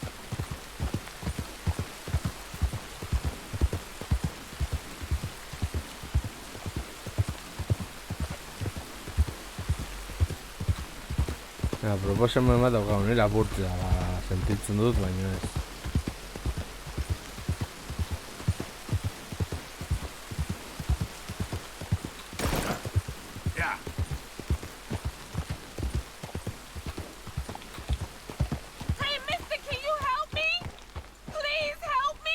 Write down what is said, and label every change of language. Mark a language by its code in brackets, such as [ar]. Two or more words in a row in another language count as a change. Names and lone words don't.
[eu] Proposamen bat daukagu, nire lapurtzea sentitzen dut, baina ez. [en] Yeah. Hey, mister, can you help me? Please help me.